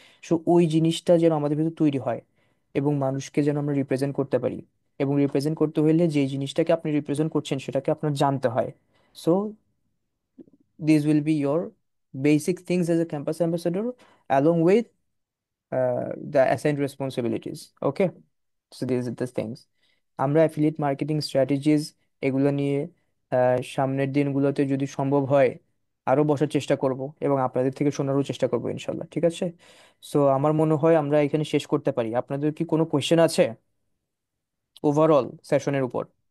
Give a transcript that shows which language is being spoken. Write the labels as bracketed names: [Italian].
[Bangla] So ওই জিনিসটা যেন আমাদের ভিতরে তৈরি হয়, এবং মানুষকে যেন আমরা রিপ্রেজেন্ট করতে পারি। এবং রিপ্রেজেন্ট করতে হলে যে জিনিসটাকে আপনি রিপ্রেজেন্ট করছেন সেটাকে আপনার জানতে হয়। [English] So this will be your basic things as a campus ambassador, along with the assigned responsibilities. Okay, so these are the things. [Bangla] আমরা অ্যাফিলিয়েট মার্কেটিং স্ট্র্যাটেজিজ এগুলো নিয়ে সামনের দিনগুলোতে যদি সম্ভব হয় আরো বসার চেষ্টা করব, এবং আপনাদের থেকে শোনারও চেষ্টা করব ইনশাল্লাহ। ঠিক আছে? সো আমার মনে হয় আমরা এখানে শেষ করতে পারি। আপনাদের কি কোনো কোয়েশ্চেন আছে ওভারঅল সেশনের উপর?